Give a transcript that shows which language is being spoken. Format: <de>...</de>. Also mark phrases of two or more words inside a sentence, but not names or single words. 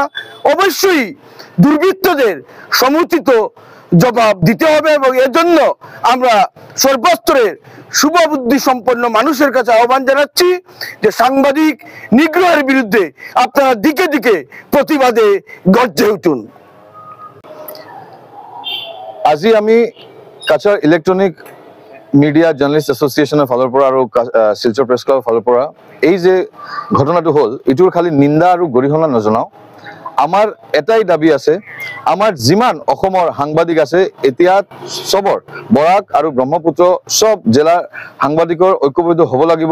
<bn>অবশ্যই দুর্বৃত্তদের সমুচিত জবাব দিতে হবে এবং এজন্য আমরা সর্বস্তরের শুভবুদ্ধি সম্পন্ন মানুষের কাছে আহ্বান জানাচ্ছি যে সাংবাদিক নিগ্রহের বিরুদ্ধে আপনারা দিকে দিকে প্রতিবাদে গর্জে উঠুন।</bn> <as>আজি আমি কাছাৰ ইলেক্ট্ৰনিক মিডিয়া জাৰ্নেলিষ্ট এছ'চিয়েশ্যনৰ ফালৰ পৰা আৰু শিলচৰ প্ৰেছ ক্লাবৰ ফালৰ পৰা এই যে ঘটনাটো হ'ল, এইটোৰ খালি নিন্দা আৰু গৰিহণা নজনাওঁ। আমাৰ এটাই দাবী আছে, আমাৰ যিমান অসমৰ সাংবাদিক আছে এতিয়া চবৰ বৰাক আৰু ব্ৰহ্মপুত্ৰ চব জিলাৰ সাংবাদিকৰ ঐক্যবদ্ধ হ'ব লাগিব।</as>